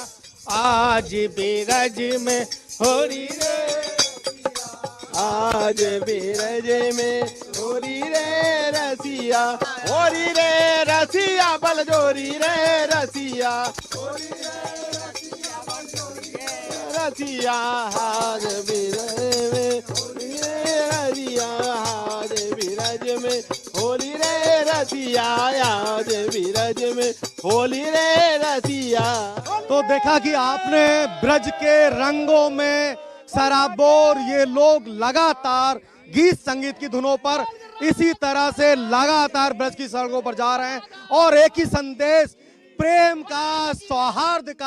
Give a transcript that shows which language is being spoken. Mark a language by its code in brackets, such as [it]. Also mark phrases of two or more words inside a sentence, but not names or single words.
[bra] आज ब्रज में होली रे, आज ब्रज में होली रे रसिया, होली रे रसिया, बलजोरी रे रसिया, होली रे रसिया, बलजोरी रे रसिया। आज ब्रज में होली रे रसिया, आज ब्रज में होली रे रसिया, आज ब्रज में होली रे रसिया। [hi] तो देखा कि आपने ब्रज के रंगों में सराबोर ये लोग लगातार गीत संगीत की धुनों पर इसी तरह से लगातार ब्रज की सड़कों पर जा रहे हैं और एक ही संदेश, प्रेम का, सौहार्द का।